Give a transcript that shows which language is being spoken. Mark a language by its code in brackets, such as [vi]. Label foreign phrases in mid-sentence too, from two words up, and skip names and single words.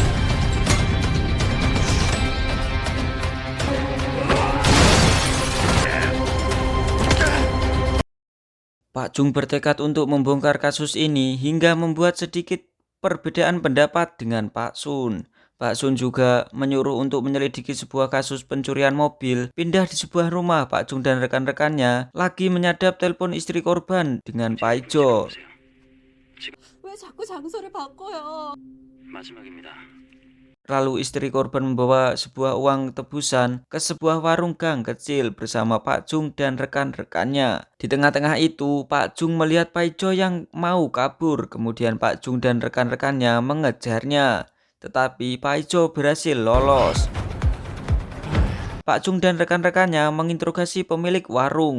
[id] Pak Jung bertekad untuk membongkar kasus ini hingga membuat sedikit perbedaan pendapat dengan Pak Sun. Pak Sun juga menyuruh untuk menyelidiki sebuah kasus pencurian mobil. Pindah di sebuah rumah, Pak Jung dan rekan-rekannya lagi menyadap telepon istri korban dengan Pak Ijo. [ko] 왜 자꾸 장소를 바꿔요? 마지막입니다. [id] Lalu istri korban membawa sebuah uang tebusan ke sebuah warung gang kecil bersama Pak Jung dan rekan-rekannya. Di tengah-tengah itu, Pak Jung melihat Pak Ijo yang mau kabur. Kemudian Pak Jung dan rekan-rekannya mengejarnya. Tetapi Pak Ijo berhasil lolos. Pak Jung dan rekan-rekannya menginterogasi pemilik warung.